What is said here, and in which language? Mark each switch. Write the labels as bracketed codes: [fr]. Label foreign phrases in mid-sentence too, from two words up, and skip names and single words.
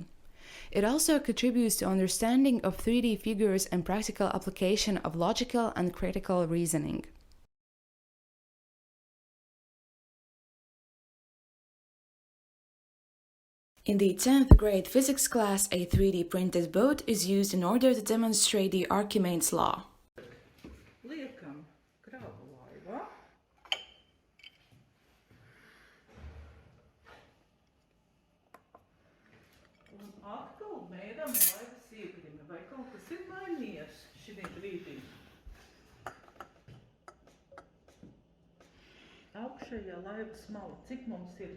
[en] It also contributes to understanding of 3D figures and practical application of logical and critical reasoning. In the 10th grade physics class, a 3D printed boat is used in order to demonstrate the Archimedes' law. [lv] Liekam kravu laivā. Un atkal mēram laivas iegrimi. Vai kaut kas ir mainījies šodien brīdī? Augšējā laivas mala, cik mums ir?